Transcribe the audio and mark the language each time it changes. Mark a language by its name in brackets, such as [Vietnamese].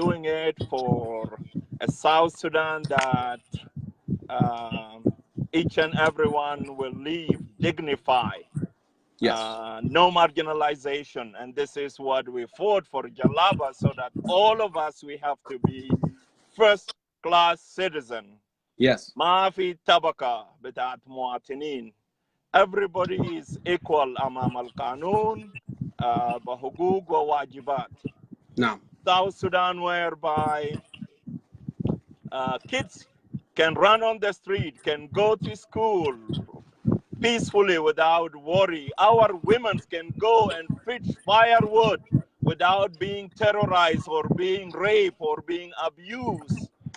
[English] doing it for a South Sudan that each and everyone will live dignified, Yes. no marginalization. And this is what we fought for, Jalaba, so that all of us, we have to be first-class citizen. Yes. [Arabic] ما في طبقة بتاعت مواطنين. [English] Everybody is equal [Arabic] أمام القانون بحقوق وواجبات. [English] Now. South Sudan, whereby kids can run on the street, can go to school peacefully without worry. Our women can go and fetch firewood without being terrorized or being raped or being abused.